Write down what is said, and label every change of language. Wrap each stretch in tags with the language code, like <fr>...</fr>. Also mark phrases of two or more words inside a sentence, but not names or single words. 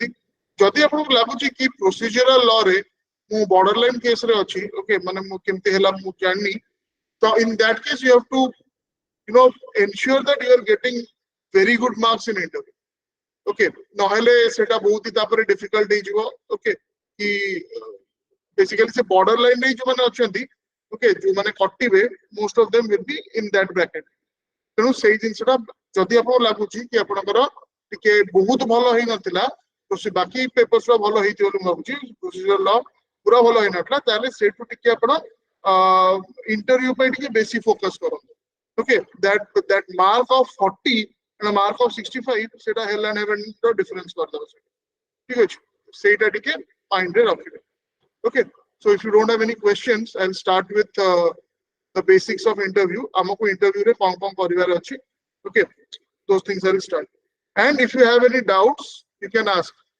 <or>ଯଦି ଆପଣଙ୍କୁ ଲାଗୁଛି କି</or> <en>procedural law</en> <or>ରେ ମୁଁ</or> <en>border line</en> <or>କେସରେ ଅଛି, ଓକେ, ମାନେ ମୁଁ କେମିତି ହେଲା ମୁଁ ଜାଣିନି, ତ</or> <en>in that case you have to ensure that you are getting very good marks in interview।</en> <or>ଓକେ, ନହେଲେ ସେଟା ବହୁତ ହି ତାପରେ ଡିଫିକଲ୍ଟ ହେଇଯିବ। ଓକେ, କି ବେସିକାଲି ସେ ବର୍ଡର ଲାଇନରେ ଯୋଉମାନେ ଅଛନ୍ତି, ଓକେ, ଯୋଉମାନେ କଟିବେ,</or> <en>most of them will be in that bracket.</en> <or>ତେଣୁ ସେଇ ଜିନିଷଟା ଯଦି ଆପଣଙ୍କୁ ଲାଗୁଛି କି ଆପଣଙ୍କର ଟିକେ ବହୁତ ଭଲ ହେଇନଥିଲା, ବାକି ପେପର୍ସ ଭଲ ହେଇଥିବ ବୋଲି ମୁଁ ଭାବୁଛି,</or> <en>procedure law</en> <or>ପୁରା ଭଲ ହେଇନଥିଲା, ତାହେଲେ ସେଇଠୁ ଟିକେ ଆପଣ ଇଣ୍ଟରଭ୍ୟୁ ପାଇଁ ଟିକେ ବେଶୀ ଫୋକସ କରନ୍ତୁ। ଓକେ,</or> <en>that mark of 40 and a mark of 65 ସେଟା hell and heaven ର ଡିଫରେନ୍ସ</en> <or>କରିଦେବ ସେଟା। ଠିକ ଅଛି, ସେଇଟା ଟିକେ ମାଇଣ୍ଡରେ ରଖିବେ।</or> <en>Okay, so if you don't have any questions, I'll start with the basics of interview।</en> <or>ଆମକୁ interview ରେ କଣ କଣ କରିବାର ଅଛି,</or> <en>okay, those things I will start, and if you have any doubts you can ask।</en>